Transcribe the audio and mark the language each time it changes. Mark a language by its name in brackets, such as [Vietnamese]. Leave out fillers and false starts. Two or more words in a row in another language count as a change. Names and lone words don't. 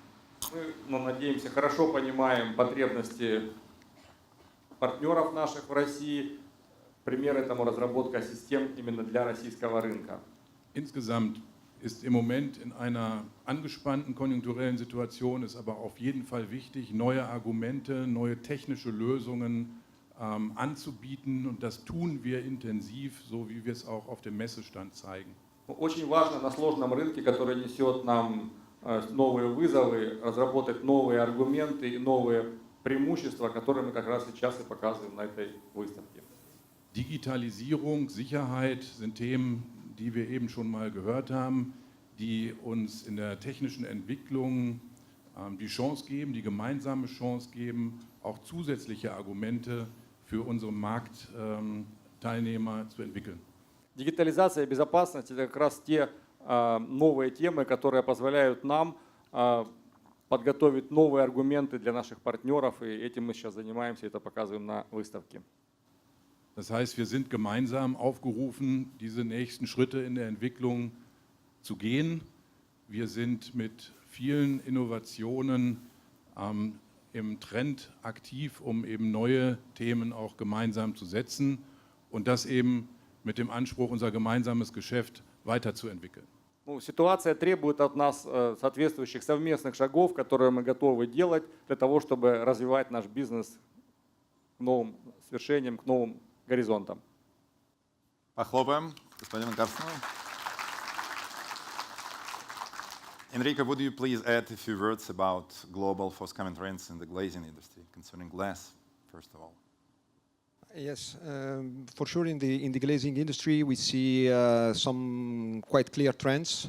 [Russian] Мы, надеемся, хорошо понимаем потребности партнеров наших в России, Пример этому разработка систем именно для российского рынка. [German] Insgesamt ist im Moment in einer angespannten konjunkturellen Situation ist aber auf jeden Fall wichtig, neue Argumente, neue technische Lösungen anzubieten, und das tun wir intensiv, so wie wir es auch auf dem Messestand zeigen. [Russian] Очень важно на сложном рынке, который несет нам новые вызовы, разработать новые аргументы и новые преимущества, которые мы как раз сейчас и показываем на этой выставке. [German] Digitalisierung, Sicherheit sind Themen, die wir eben schon mal gehört haben, die uns in der technischen Entwicklung die Chance geben, die gemeinsame Chance geben, auch zusätzliche Argumente für unsere Marktteilnehmer zu entwickeln. [Russian] Дигитализация и безопасность – это как раз те новые темы, которые позволяют нам подготовить новые аргументы для наших партнеров, и этим мы сейчас занимаемся, это показываем на выставке. [German] Das heißt, wir sind gemeinsam aufgerufen, diese nächsten Schritte in der Entwicklung zu gehen. Wir sind mit vielen Innovationen im Trend aktiv, um eben neue Themen auch gemeinsam zu setzen und das eben mit dem Anspruch, unser gemeinsames Geschäft weiterzuentwickeln. [Russian] Ситуация требует от нас соответствующих совместных шагов, которые мы готовы делать для того, чтобы развивать наш бизнес к новым свершениям, к новым горизонтам. Похлопаем господину Карсону. [English] Enrique, would you please add a few words about global forthcoming trends in the glazing industry, concerning glass, first of all? Yes, for sure in the glazing industry we see some quite clear trends.